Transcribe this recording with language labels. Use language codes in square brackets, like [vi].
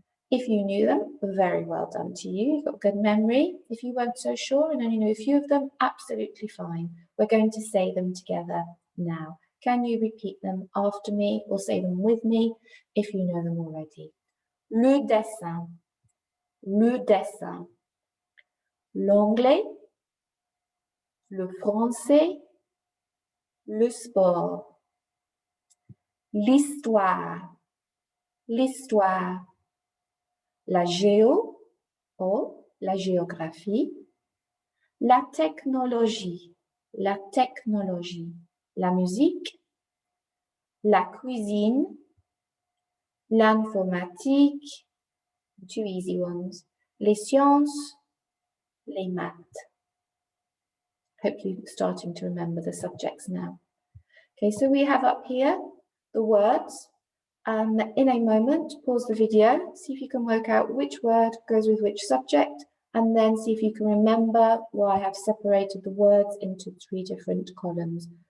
[en] If you knew them, very well done to you. You've got good memory. If you weren't so sure and only knew a few of them, absolutely fine. We're going to say them together now. Can you repeat them after me or say them with me if you know them already? [fr] Le dessin, le dessin. L'anglais, le français, le sport. L'histoire, l'histoire. La géo, ou la géographie. La technologie, la technologie. La musique, la cuisine, l'informatique, [en] 2 easy ones, [fr] les sciences, les maths. [en] Hope you're starting to remember the subjects now. Okay, so we have up here the words. In a moment, pause the video, see if you can work out which word goes with which subject, and then see if you can remember why I have separated the words into 3 different columns.